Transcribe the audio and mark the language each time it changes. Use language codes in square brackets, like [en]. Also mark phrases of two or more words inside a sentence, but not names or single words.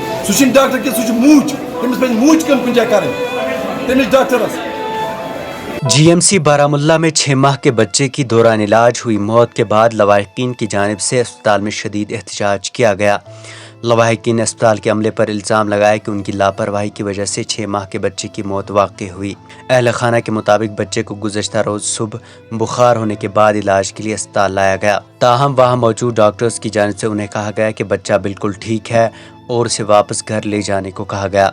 [ks] سہ ڈاکٹر کہ سہ موچ تمس پہ موچ کم کن جائے کریں تمس ڈاکٹرس [ur] جی ایم سی بارہمولہ میں 6 ماہ کے بچے کی دوران علاج ہوئی موت کے بعد لواحقین کی جانب سے اسپتال میں شدید احتجاج کیا گیا۔ لواحقین نے اسپتال کے عملے پر الزام لگایا کہ ان کی لاپرواہی کی وجہ سے 6 ماہ کے بچے کی موت واقع ہوئی۔ اہل خانہ کے مطابق بچے کو گزشتہ روز صبح بخار ہونے کے بعد علاج کے لیے اسپتال لایا گیا، تاہم وہاں موجود ڈاکٹرز کی جانب سے انہیں کہا گیا کہ بچہ بالکل ٹھیک ہے اور اسے واپس گھر لے جانے کو کہا گیا۔